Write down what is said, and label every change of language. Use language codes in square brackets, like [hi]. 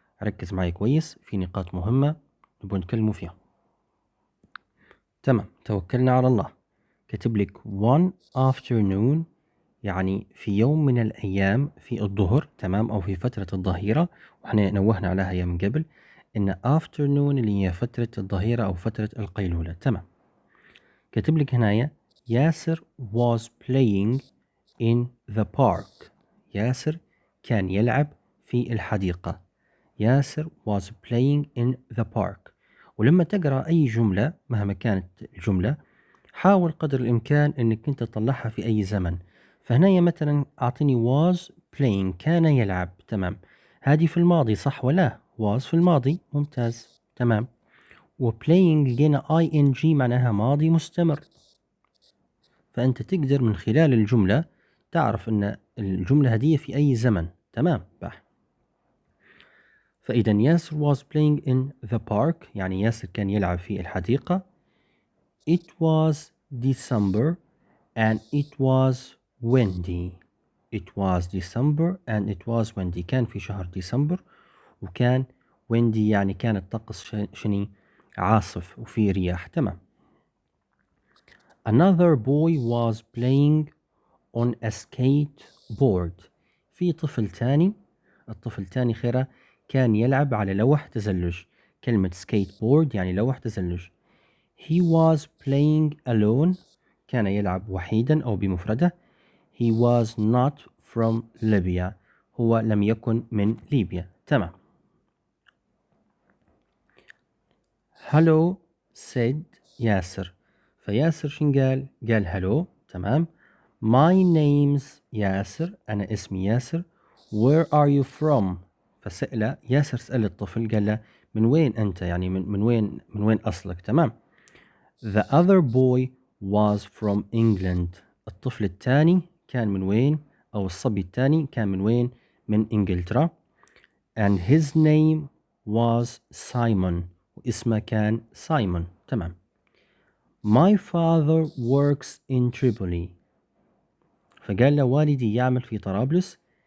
[ar] ركز معاي كويس، في نقاط مهمة نبغى نتكلموا فيها. تمام. توكلنا على الله. كتب لك [en] one afternoon [ar] يعني في يوم من الأيام في الظهر، تمام، أو في فترة الظهيرة، وإحنا نوهنا عليها يا من قبل إن afternoon اللي هي فترة الظهيرة أو فترة القيلولة. تمام. كتب لك هنايا [en] ياسر was playing in the park. [ar] ياسر كان يلعب في الحديقة. [en] ياسر was playing in the park. [ar] ولما تقرأ أي جملة مهما كانت الجملة، حاول قدر الإمكان أنك أنت تطلعها في أي زمن. فهنا مثلا أعطيني [en] was playing [ar] كان يلعب. تمام. هذه في الماضي صح ولا؟ was في الماضي. ممتاز. تمام. وplaying لقينا ing معناها ماضي مستمر. فأنت تقدر من خلال الجملة تعرف أن الجملة هذه في أي زمن. تمام. بح. فإذا ياسر [en] was playing in the park [ar] يعني ياسر كان يلعب في الحديقة. [en] It was December and it was windy. It was December and it was windy. [ar] كان في شهر ديسمبر وكان windy يعني كان الطقس شني عاصف وفي رياح. تمام. [en] Another boy was playing on a skateboard. [ar] في طفل تاني، الطفل تاني خيره كان يلعب على لوح تزلج. كلمة skateboard يعني لوح تزلج. [en] He was playing alone [ar] كان يلعب وحيدا أو بمفرده. [en] He was not from Libya [ar] هو لم يكن من ليبيا. تمام. [en] Hello said ياسر. [ar] فياسر شن قال؟ قال hello. تمام. [en] My name's ياسر [ar] أنا اسمي ياسر. [en] Where are you from؟ [ar] فسأله ياسر، سأل الطفل قال له من وين أنت؟ يعني من وين أصلك؟ تمام. [en] The other boy was from England. [ar] الطفل الثاني كان من وين؟ أو الصبي الثاني كان من وين؟ من إنجلترا. [en] And his name was Simon. [ar] واسمه كان سايمون. تمام. [en] My father works in Tripoli. [ar] فقال له والدي يعمل في طرابلس.